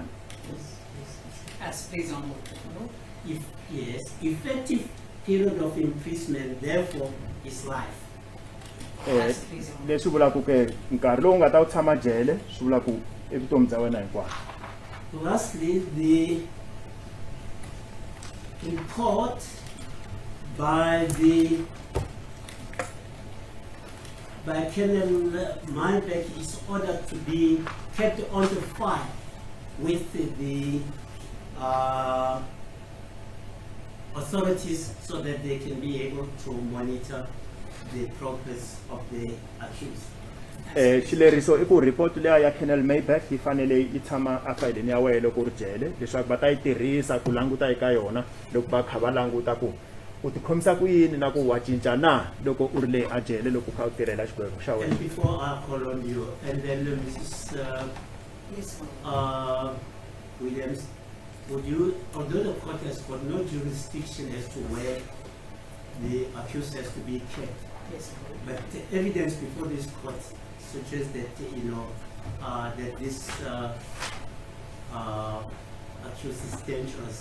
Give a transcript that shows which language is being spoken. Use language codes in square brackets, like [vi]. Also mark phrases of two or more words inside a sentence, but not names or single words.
[en] As please on Yes, effective period of imprisonment therefore is life. [ts] Leswi vulaka ke nkarhi lowu nga ta u tshama jele swi vula ku i vutomi bya wena hinkwabyo. [en] Lastly, the report by Colonel Mybeck is ordered to be kept on the file with the authorities so that they can be able to monitor the progress of the accused. [ts] Xileriso i ku report leya ya Colonel Mybeck yi fanele yi tshama a fayilini ya wena loko ri jele leswaku va ta yi tirhisa ku languta eka yona loko va kha va languta ku u tikhomisa ku yini na ku wa cinca na loko u ri le ajele loko u kha u tirhela xikwembu xa wena. [en] And before I call on you, and then Mrs. Yes, ma'am. Williams, would you, although the court has got no jurisdiction as to where the accused has to be kept, Yes, ma'am. but the evidence before this court suggests that, that this accused is dangerous.